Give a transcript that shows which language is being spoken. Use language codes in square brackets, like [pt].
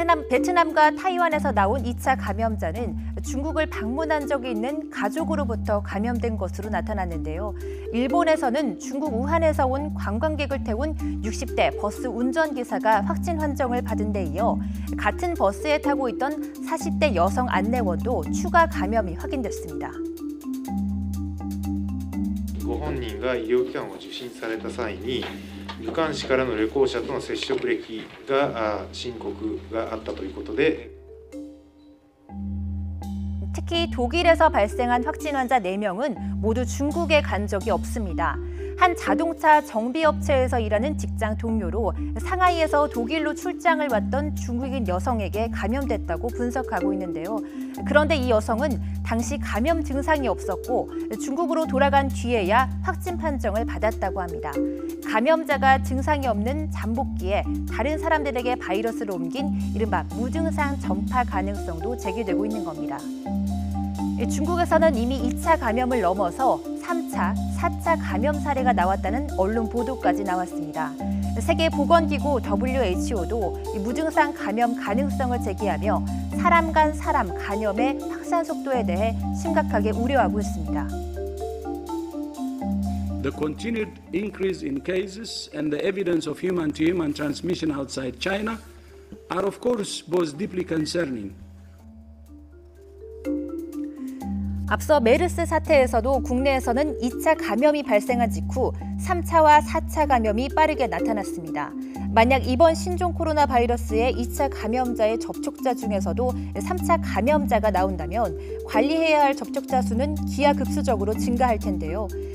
[ko] 베트남과 타이완에서 나온 2차 감염자는 중국을 방문한 적이 있는 가족으로부터 감염된 것으로 나타났는데요. 일본에서는 중국 우한에서 온 관광객을 태운 60대 버스 운전기사가 확진 환정을 받은 데 이어 같은 버스에 타고 있던 40대 여성 안내원도 추가 감염이 확인됐습니다. [ja] ご本人が医療機関を受診された際に武漢市からの旅行者との接触歴が申告があったということで [ko] 특히 독일에서 발생한 확진 환자 4명은 모두 중국에 간 적이 없습니다. 한 자동차 정비업체에서 일하는 직장 동료로 상하이에서 독일로 출장을 왔던 중국인 여성에게 감염됐다고 분석하고 있는데요. 그런데 이 여성은 당시 감염 증상이 없었고 중국으로 돌아간 뒤에야 확진 판정을 받았다고 합니다. 감염자가 증상이 없는 잠복기에 다른 사람들에게 바이러스를 옮긴 이른바 무증상 전파 가능성도 제기되고 있는 겁니다. 중국에서는 이미 2차 감염을 넘어서 3차, 4차 감염 사례가 나왔다는 언론 보도까지 나왔습니다. 세계보건기구 WHO도 무증상 감염 가능성을 제기하며 사람 간 사람 감염의 확산 속도에 대해 심각하게 우려하고 있습니다. [en] The continued increase in cases and the evidence of human-to-human transmission outside China are of course both deeply concerning. [ko] 앞서 메르스 사태에서도 국내에서는 2차 감염이 발생한 직후 3차와 4차 감염이 빠르게 나타났습니다. 만약 이번 신종 코로나 바이러스의 2차 감염자의 접촉자 중에서도 3차 감염자가 나온다면 관리해야 할 접촉자 수는 기하급수적으로 증가할 텐데요.